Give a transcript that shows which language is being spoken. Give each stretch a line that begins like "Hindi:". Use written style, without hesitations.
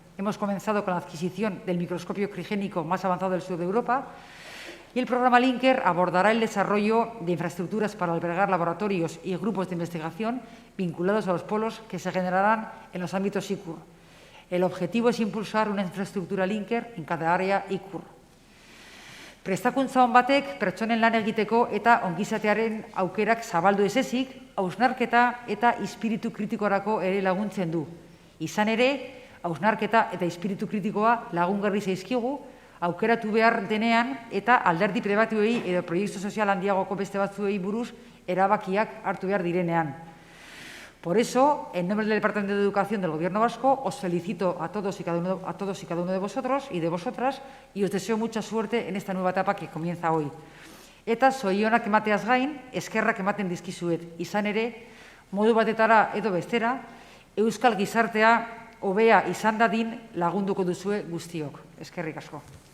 Spanish: Hemos comenzado con la adquisición del microscopio crigénico más avanzado del sur de Europa y el programa LINKER abordará el desarrollo de infraestructuras para albergar laboratorios y grupos de investigación vinculados a los polos que se generarán en los ámbitos ICUR. El objetivo es impulsar una infraestructura LINKER en cada área ICUR.
Basque: Prestakuntza on batek pertsonen lan egiteko eta ongizatearen aukerak zabaldu ez ezik, hausnarketa eta ispiritu kritikorako ere laguntzen du. Izan ere, hausnarketa eta ispiritu kritikoa lagungarri zaizkigu, aukeratu behar denean eta alderdi pribatuei edo proiektu sozial handiagoko beste batzuei buruz erabakiak hartu behar direnean.
Spanish: Por eso, en nombre del Departamento de Educación del Gobierno Vasco, os felicito a todos y cada uno de vosotros y de vosotras y os deseo mucha suerte en esta nueva etapa que comienza hoy.
Basque: Eta zorionak emateaz gain, eskerrak ematen dizkizuet. Izan ere, modu batetara edo bestera, euskal gizartea hobea izan dadin lagunduko duzue guztiok. Eskerrik asko.